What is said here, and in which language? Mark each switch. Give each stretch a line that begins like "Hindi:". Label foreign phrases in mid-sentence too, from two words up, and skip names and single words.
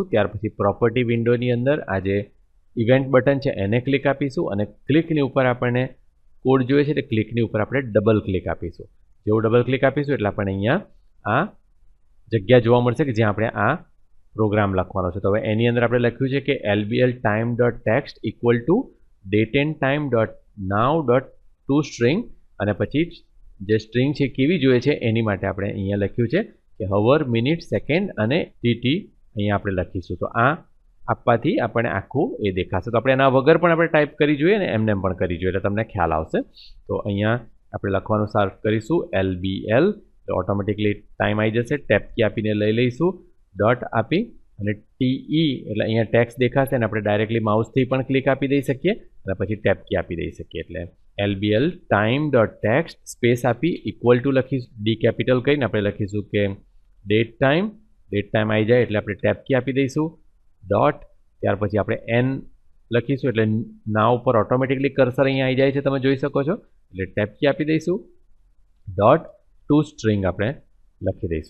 Gujarati: ત્યાર પછી
English: property windowની
Gujarati: અંદર આ જે
English: event button
Gujarati: છે એને ક્લિક આપીશું અને ક્લિકની ઉપર આપણને કોડ જોઈએ છે, એટલે ક્લિકની ઉપર આપણે
English: double click
Gujarati: આપીશું. જેવું
English: double click
Gujarati: આપીશું એટલે આપણને અહીંયા આ જગ્યા જોવા મળશે કે જ્યાં આપણે આ પ્રોગ્રામ લખવાનો છે. તો હવે એની અંદર આપણે લખ્યું છે કે
English: LBL time.text equal to dateandtime.now.toString,
Gujarati: અને પછી જે સ્ટ્રિંગ છે કેવી જોઈએ છે એની માટે આપણે અહીંયા લખ્યું છે કે હવર, મિનિટ, સેકન્ડ અને TT અહીંયા આપણે લખીશું. તો આ આપવાથી આપણને આખું એ દેખાશે. તો આપણે એના વગર પણ આપણે ટાઈપ કરી જોઈએ અને એમને પણ કરી જોઈએ, એટલે તમને ખ્યાલ આવશે. તો અહીંયા આપણે લખવાનું સ્ટાર્ટ કરીશું LBL, તો
English: automatically time
Gujarati: આવી જશે.
English: tab key
Gujarati: આપીને લઈ લઈશું, ડોટ આપી અને TE એટલે અહીંયા ટેક્સ્ટ દેખાશે અને આપણે
English: directly mouseથી
Gujarati: પણ ક્લિક આપી દઈ શકીએ અને પછી
English: tab key
Gujarati: આપી દઈ શકીએ. એટલે
English: LBL time.text
Gujarati: સ્પેસ આપી
English: equal to
Gujarati: લખીશું,
English: D capital
Gujarati: કરીને આપણે લખીશું કે
English: date time
Gujarati: આવી જાય એટલે આપણે
English: tab key
Gujarati: આપી દઈશું, ડોટ ત્યાર પછી આપણે N લખીશું એટલે ના ઉપર
English: automatically cursor
Gujarati: અહીંયા આવી જાય છે, તમે જોઈ શકો છો. એટલે
English: tab key
Gujarati: આપી દઈશું,
English: dot to string
Gujarati: આપણે લખી દઈશું.